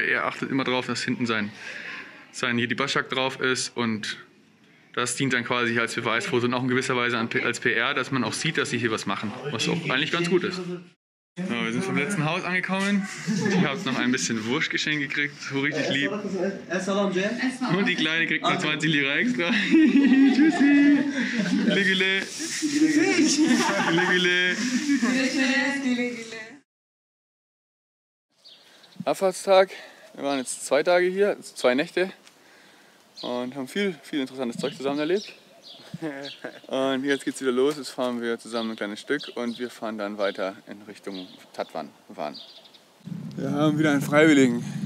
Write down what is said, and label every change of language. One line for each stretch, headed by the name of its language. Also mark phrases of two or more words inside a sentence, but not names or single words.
German: Er achtet immer darauf, dass hinten sein hier die Başak drauf ist, und das dient dann quasi als Beweisfoto und auch in gewisser Weise als PR, dass man auch sieht, dass sie hier was machen, was auch eigentlich ganz gut ist. Ja, wir sind vom letzten Haus angekommen. Ich habe noch ein bisschen Wurstgeschenk gekriegt, so richtig lieb. Und die Kleine kriegt noch 20 Lira extra. Tschüssi.
Turkish: Güle güle.
German: Abfahrtstag. Wir waren jetzt 2 Tage hier, also 2 Nächte, und haben viel interessantes Zeug zusammen erlebt. Und jetzt geht's wieder los. Jetzt fahren wir zusammen ein kleines Stück und wir fahren dann weiter in Richtung Tatvan. Wir haben wieder einen Freiwilligen.